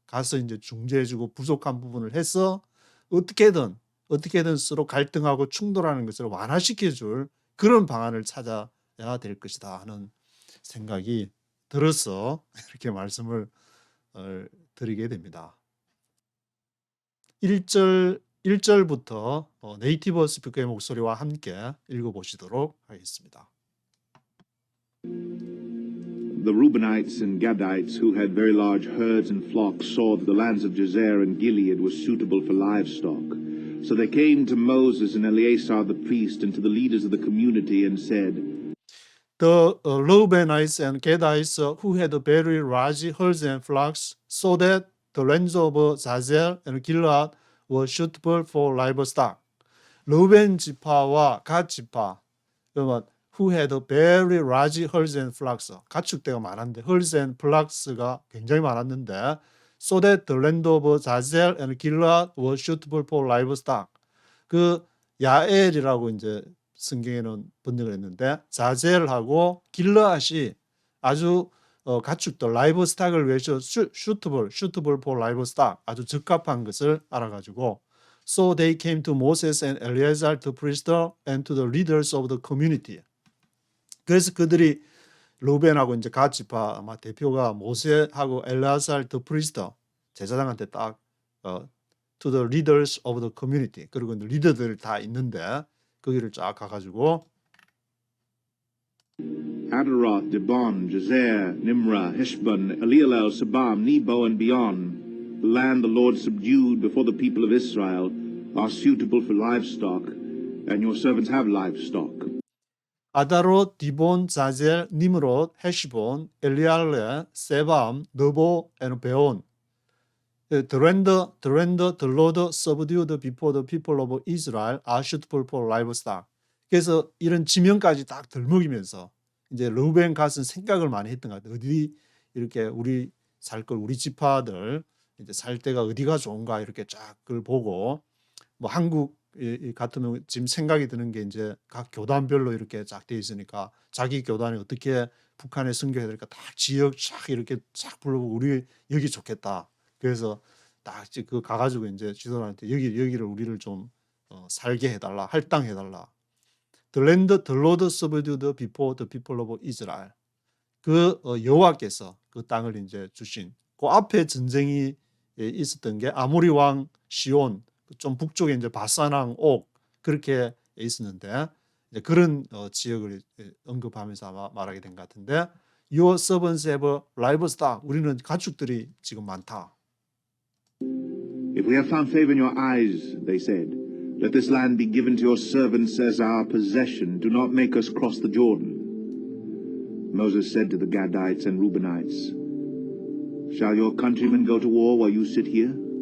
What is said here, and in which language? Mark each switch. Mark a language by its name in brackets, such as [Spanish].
[Korean] 가서 이제 중재해주고 부족한 부분을 해서 어떻게든 서로 갈등하고 충돌하는 것을 완화시켜줄 그런 방안을 찾아야 될 것이다 하는 생각이 들어서 이렇게 말씀을 드리게 됩니다. 1절부터 네이티브 스피커의 목소리와 함께 읽어보시도록 하겠습니다. [English] The Reubenites and Gadites, who had very large herds and flocks, saw that the lands of Jazer and Gilead were suitable for livestock. So they came to Moses and Eleazar the priest and to the leaders of the community and said, The Reubenites and Gadites who had very large herds and flocks saw that the lands of Jazer and Gilead were suitable for livestock. [Korean] 르우벤 지파와 갓 지파, 그러면 [English] who had very large herds and flocks, [Korean] 가축대가 많았는데 [English] herds and flocks가 [Korean] 굉장히 많았는데 [English] so that the land of Jazer and Gilead were suitable for livestock. [Korean] 그 야엘이라고 이제 성경에는 번역을 했는데 자젤하고 길르앗이 아주 가축들 라이브스탁을 위해서 [English] suitable for livestock, [Korean] 아주 적합한 것을 알아가지고 [English] so they came to Moses and Eleazar the priest and to the leaders of the community. [Korean] 그래서 그들이 루벤하고 이제 갓 지파 아마 대표가 모세하고 엘레아살 the priest 제사장한테 딱 [English] to the leaders of the community, [Korean] 그리고 리더들 다 있는데 거기를 쫙 가가지고 [English] Adaroth, Dibon, Jazer, Nimrah, Heshbon, Elielel, Sabam, Nebo, and beyond, the land the Lord subdued before the people of Israel, are suitable for livestock, and your servants have livestock. [Korean] 아다롯, 디본, 자젤, 니므롯, 헤시본, 엘리알레, 세밤, 너보, and 베온. [English] The land the Lord subdued before the people of Israel are suitable for livestock. [Korean] 그래서 이런 지명까지 딱 들먹이면서 이제 르우벤 갓은 생각을 많이 했던 것 같아요. 어디 이렇게 우리 살 걸, 우리 지파들 이제 살 때가 어디가 좋은가 이렇게 쫙 그걸 보고, 뭐 한국 같으면 지금 생각이 드는 게 이제 각 교단별로 이렇게 쫙 돼 있으니까 자기 교단이 어떻게 북한에 선교해야 될까 다 지역 쫙 이렇게 쫙 불러보고 우리 여기 좋겠다. 그래서 딱 그 가가지고 이제 지도자한테 여기를 우리를 좀 살게 해달라, 할당해달라. [English] The land the Lord subdued before the people of Israel. [Korean] 그 여호와께서 그 땅을 이제 주신, 그 앞에 전쟁이 있었던 게 아모리 왕 시온, 좀 북쪽에 이제 바산 왕 옥, 그렇게 있었는데 이제 그런 지역을 언급하면서 아마 말하게 된 것 같은데, [English] Your servants have livestock. [Korean] 우리는 가축들이 지금 많다. [English] If we have found favor in your eyes, they said, let this land be given to your servants as our possession. Do not make us cross the Jordan. Moses said to the Gadites and Reubenites, "Shall your countrymen go to war while you sit here?"